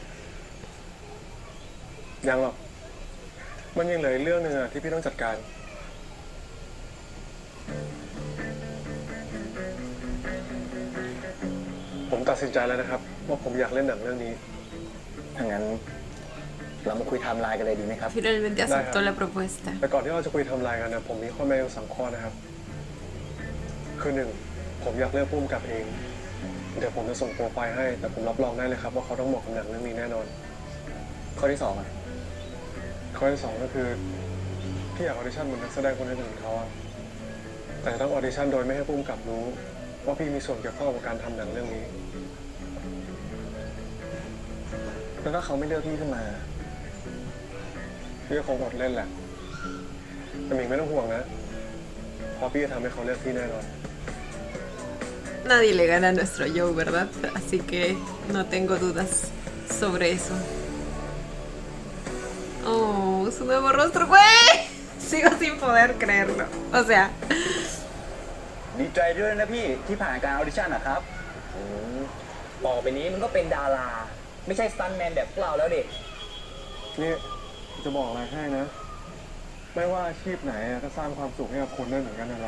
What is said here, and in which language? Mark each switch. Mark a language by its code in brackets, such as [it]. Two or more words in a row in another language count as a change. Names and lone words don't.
[th] ยังหรอก มันยังเหลืออีกเรื่องหนึ่งอะที่พี่ต้องจัดการ ผมตัดสินใจแล้วนะครับ ว่าผมอยากเล่นหนังเรื่องนี้ ถ้างั้นเรามาคุยไทม์ไลน์กันเลยดีไหมครับ [es] Finalmente aceptó la propuesta. [th] แต่ก่อนที่เราจะคุยทำลายกันนะผมมีข้อแม้อยู่3 ข้อนะครับ คือ1ผมอยากเลือกผู้กำกับเอง เดี๋ยวผมจะส่งโปรไฟล์ให้ แต่ผมรับรองได้เลยครับว่าเขาต้องเหมาะกับหนังเรื่องนี้แน่นอน ข้อที่ 2อ่ะ ข้อที่ 2ก็คือพี่อยากออดิชั่นเหมือนนักแสดงคนอื่นๆเขาอะแต่ต้องออดิชั่นโดยไม่ให้ผู้กำกับรู้ว่าพี่มีส่วนเกี่ยวข้องกับการทำหนังเรื่องนี้ แล้วถ้าเขาไม่เลือกพี่ขึ้นมา พี่ก็คงอดเล่นแหละ แต่หมิงไม่ต้องห่วงนะเพราะพี่จะทำให้เขาเลือกพี่แน่นอน [es] Nadie le gana a nuestro Joe, ¿verdad? Así que no tengo dudas sobre eso. Oh, su nuevo rostro, güey. Sigo sin poder creerlo. O sea, [th] ดีใจด้วยนะพี่ที่ผ่านการออดิชั่นนะครับต่อไปนี้มันก็เป็นดารา ไม่ใช่สตันแมนแบบพวกเราแล้วเด็ก นี่จะบอกอะไรให้นะ ไม่ว่าอาชีพไหนอะก็สร้างความสุขให้กับคนได้เหมือนกันนั่นแหละ